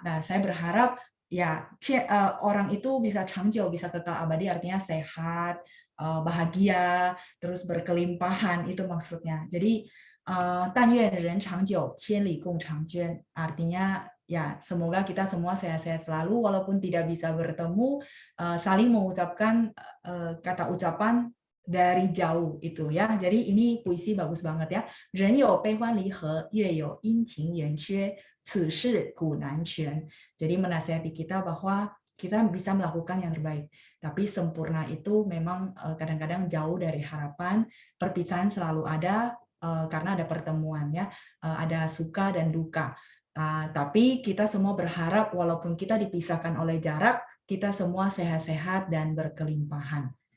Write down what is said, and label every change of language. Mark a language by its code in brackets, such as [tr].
[id] Nah, saya berharap ya orang itu bisa changjiu, bisa kekal abadi, artinya sehat, bahagia, terus berkelimpahan, itu maksudnya. Jadi [zh] 但愿人长久，千里共婵娟 [id] artinya ya semoga kita semua sehat-sehat selalu walaupun tidak bisa bertemu, saling mengucapkan kata ucapan dari jauh itu ya. Jadi ini puisi bagus banget ya. [zh] 人有悲欢离合，月有阴晴圆缺，此事古难全. [id] Jadi menasihati kita bahwa kita bisa melakukan yang terbaik. Tapi sempurna itu memang kadang-kadang jauh dari harapan. Perpisahan selalu ada karena ada pertemuan ya. Ada suka dan duka. Tapi kita semua berharap walaupun kita dipisahkan oleh jarak, kita semua sehat-sehat dan berkelimpahan.